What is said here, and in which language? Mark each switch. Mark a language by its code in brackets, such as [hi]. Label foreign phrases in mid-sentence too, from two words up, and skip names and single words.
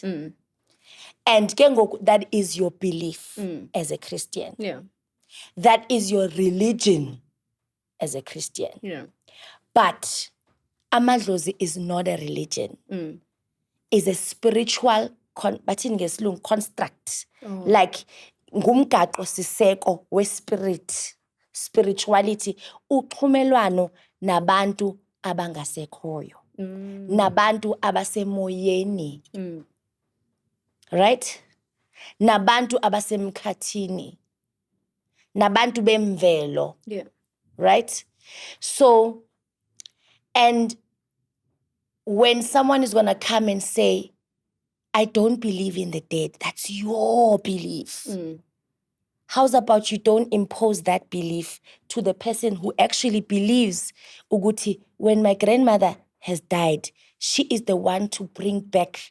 [en] And that is your belief as a Christian. That is your religion as a Christian. But Amadlozi is not a religion. It's a spiritual construct. [xh] Like ngumgaqo siseko we-spirit, spirituality, uxhumelwano nabantu abangasekhoyo, nabantu abasemoyeni, right? Nabantu abasemkhathini, nabantu bemvelo, right? [en] So, and when someone is going to come and say, I don't believe in the dead, that's your belief. How's about you don't impose that belief to the person who actually believes, Uguti, when my grandmother has died, she is the one to bring back.